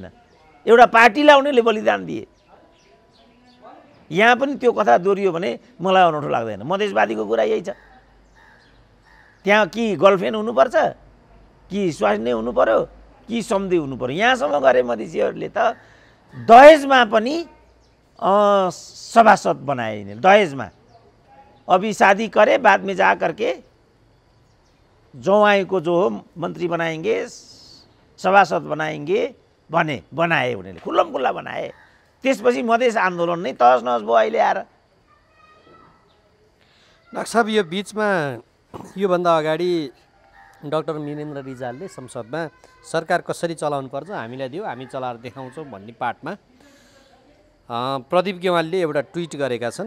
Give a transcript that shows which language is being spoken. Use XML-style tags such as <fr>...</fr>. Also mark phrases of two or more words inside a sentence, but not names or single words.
<ne>एउटा पार्टीलाई उनीहरूले बलिदान दिए। यहाँ पनि त्यो कथा दोहोरियो भने मलाई अनौठो लाग्दैन। मधेसवादीको कुरा यही छ। त्यहाँ कि गर्लफ्रेन्ड हुनुपर्छ कि स्वास्नी हुनु पर्यो कि सम्धि हुनु पर्यो। यहाँसम्म गरे मधेसीहरूले त दहेजमा पनि सभासद बनाए।</ne> <hi>दहेजमा अभी शादी करे बाद में जा करके जवाई को जो हो मंत्री बनाएंगे सभासद बनाएंगे</hi> <ne>भने बनाए उनीहरूले खुल्लम खुल्ला बनाए। त्यसपछि मधेस आन्दोलन नै तहस नहस भयो। अहिले आएर डाक्टर साहब यो बिचमा योभन्दा अगाडि डाक्टर मिनेन्द्र रिजालले संसदमा सरकार कसरी चलाउनु पर्छ हामीलाई दियो हामी चलाएर देखाउँछौँ भन्ने पाठमा प्रदीप गेवालीले एउटा ट्विट गरेका छन्।</ne>